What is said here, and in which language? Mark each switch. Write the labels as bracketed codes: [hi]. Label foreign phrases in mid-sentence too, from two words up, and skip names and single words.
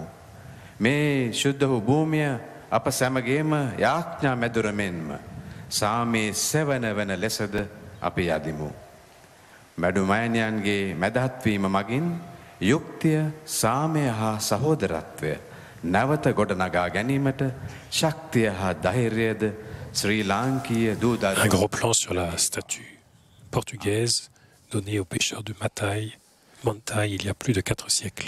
[si] මේ ශුද්ධ වූ භූමිය අප සැමගේම යාඥා මැදුරමෙන්ම සාමයේ සෙවන වන ලෙසද අපි යදිමු. මැඩුමෑණියන්ගේ මැදහත්වීම මගින් යුක්තිය, සාමය හා සහෝදරත්වය නැවත ගොඩනගා ගැනීමට ශක්තිය හා ධෛර්යයද ශ්‍රී ලාංකීය දූදරුවෝ. [fr] Un gros plan sur la statue portugaise donnée aux pêcheurs de Mantai il y a plus de 4 siècles.